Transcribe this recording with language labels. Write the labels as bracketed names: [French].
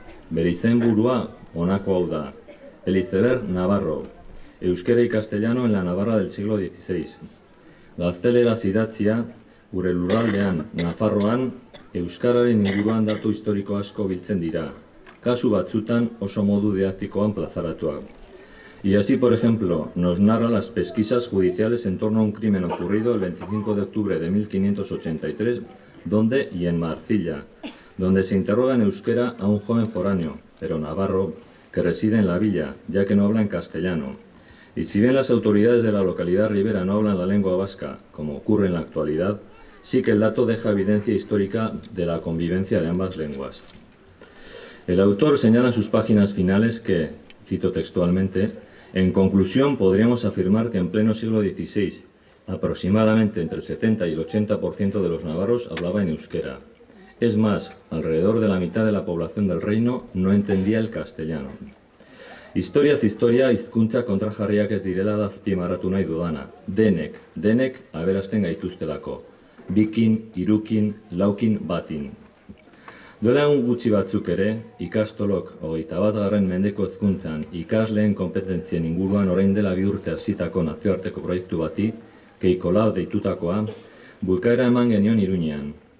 [Basque] Bere izenburua honako hau da, [Spanish] El iceberg Navarro, euskera y castellano en la Navarra del siglo XVI. [Basque] Gazteleraz idatzia, gure lurraldean, Nafarroan, euskararen inguruan datu historiko asko biltzen dira, kasu batzutan oso modu didaktikoan plazaratuak. [Spanish] Y así, por ejemplo, nos narra las pesquisas judiciales en torno a un crimen ocurrido el 25 de octubre de 1583, donde y en Marcilla, donde se interroga en euskera a un joven foráneo, pero navarro, que reside en la villa, ya que no habla en castellano. Y si bien las autoridades de la localidad ribera no hablan la lengua vasca, como ocurre en la actualidad, sí que el dato deja evidencia histórica de la convivencia de ambas lenguas. El autor señala en sus páginas finales que, cito textualmente, en conclusión podríamos afirmar que en pleno siglo XVI, aproximadamente entre el 70 y el 80% de los navarros hablaba en euskera. Es más, alrededor de la mitad de la población del reino no entendía el castellano. [Basque] Historiaz historia hizkuntza kontrajarriak ez direla da azpimarratu nahi dudana. Denek aberasten gaituztelako. Bikin, hirukin, laukin, batin. Duela egun gutxi batzuk ere, ikastolok 21. mendeko hezkuntzan ikasleen kompetentzien inguruan orain dela 2 urte hasitako nazioarteko proiektu bati, Keikola deitutakoa, bukaera eman genion Iruñean.